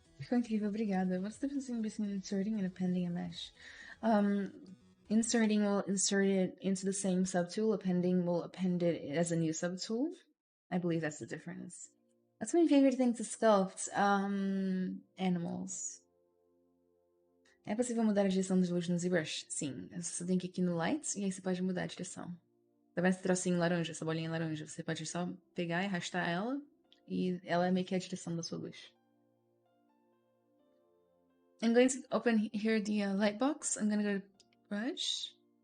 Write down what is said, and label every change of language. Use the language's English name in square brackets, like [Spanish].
[Portuguese] Incrível, obrigada. [English] What's the difference between inserting and appending a mesh? Inserting will insert it into the same subtool. Appending will append it as a new subtool. I believe that's the difference. That's my favorite thing to sculpt. Animals. [Portuguese] É possível mudar a direção de luz no ZBrush? Sim. Você tem que ir aqui no Lights e aí você pode mudar a direção. Tá vendo esse trocinho laranja, essa bolinha laranja? Você pode só pegar e arrastar ela e ela é meio que a direção da sua luz. [English] I'm going to open here the light box. I'm going to go to brush.